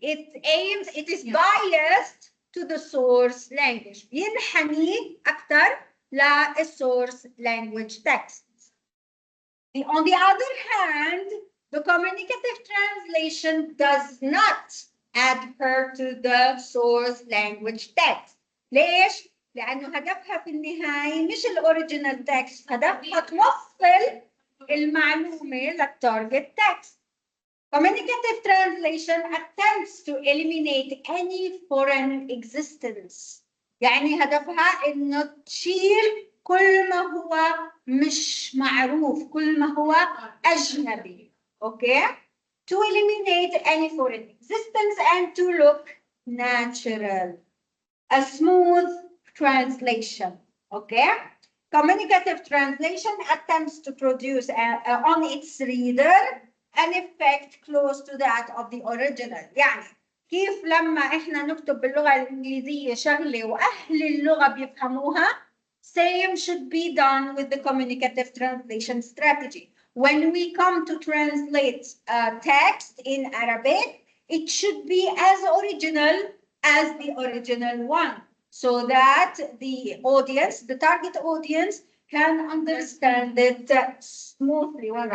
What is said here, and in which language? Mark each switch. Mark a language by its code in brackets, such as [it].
[en] It is biased to the source language. [ar] بينحني أكثر للsource language text. [en] On the other hand, the communicative translation does not adhere to the source language text. [ar] ليش؟ لأنه هدفها في النهاية مش الأوريجينال text، هدفها توصل المعلومة للتارجت text. [en] Communicative translation attempts to eliminate any foreign existence. [ar] يعني هدفها إنه تشيل كل ما هو مش معروف، كل ما هو أجنبي. [en] Okay? To eliminate any foreign existence and to look natural. A smooth translation. Okay? Communicative translation attempts to produce on its reader an effect close to that of the original. [ar] يعني كيف لما احنا نكتب باللغة الإنجليزية شغلة وأهل اللغة بيفهموها, [en] same should be done with the communicative translation strategy. When we come to translate a text in Arabic, it should be as original as the original one, so that the audience, the target audience, can understand it smoothly.